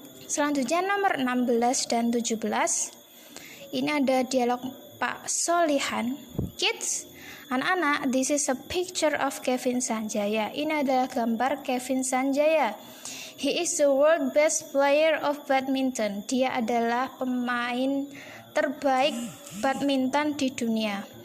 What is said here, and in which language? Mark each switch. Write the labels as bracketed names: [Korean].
[Indonesian] Selanjutnya nomor 16 dan 17. Ini ada dialog Pak Solihan. [English] Kids, anak-anak, this is a picture of Kevin Sanjaya. [Indonesian] Ini adalah gambar Kevin Sanjaya. [English] He is the world best player of badminton. [Indonesian] Dia adalah pemain terbaik badminton di dunia.